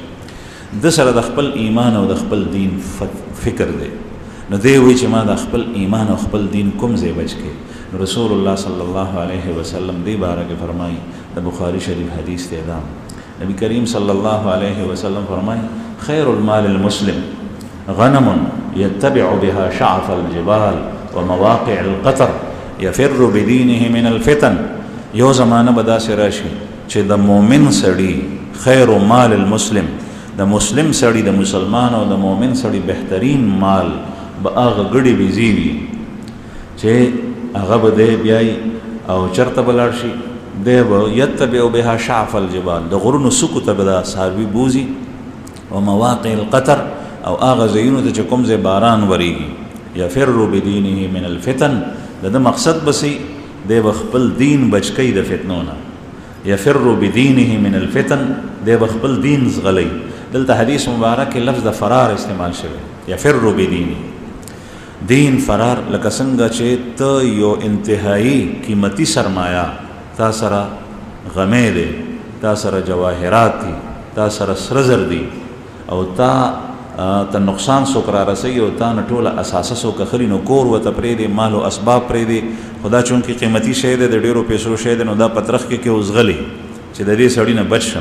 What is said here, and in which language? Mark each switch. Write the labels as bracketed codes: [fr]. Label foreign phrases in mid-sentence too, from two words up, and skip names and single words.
[ps] د سره د خپل ایمان او د خپل دین فکر دی، نو دی وایي چې ما د خپل ایمان او خپل دین کوم ځای بچ کې. [ar] رسول الله صلی الله علیه وسلم [ps] دې باره کې فرمایي، د بخاري شریف حدیث دی دا، نبی کریم [ar] صلی الله علیه وسلم [ps] فرمایي [ar] خیر المال المسلم غنم يتبع بها شعف الجبال ومواقع القطر يفر بدينه من الفتن. [ps] یو زمانه به داسې راشي چې د مؤمن سړي [ar] خیر مال المسلم، [ps] د مسلم سړي د مسلمان او د مؤمن سړي بهترین مال به هغه ګډې بيزي وي چې هغه به دی بیایي او چرته به لاړ شي، دی به [ar] یتبع بها شعف الجبال، [ps] د غرونو سکو ته به دا څاروي بوځي، [ar] و مواقع القطر [ps] او هغه ځایونو ته چې کوم ځای باران ورېږي، [ar] یفر بدینه من الفتن، [ps] د ده مقصد بسې دی به خپل دین بچ کوي د فتنو نه، [ar] یفر بدینه من الفتن، [ps] دی به خپل دین زغلی. دلته حدیث مبارک کې لفظ د فرار استعمال شوی، [ar] یفر بدینه، [ps] دین فرار، لکه څنګه چې ته یو انتهایی قیمتي سرمایه تا سره غمې دی، تا سره جواهرات دي، تا سره سره زر دي او تا نقصان څوک را رسوي او تا نه ټوله اساسه څوک اخلي، نو کور ورته پرېږدي، مال او اسباب پرېږدي، خو دا چونکې قیمتي شی دی، د ډېرو پیسو شی دی، نو دا په ترخ کې اوزغلي چې د دې سړي نه بچ شم.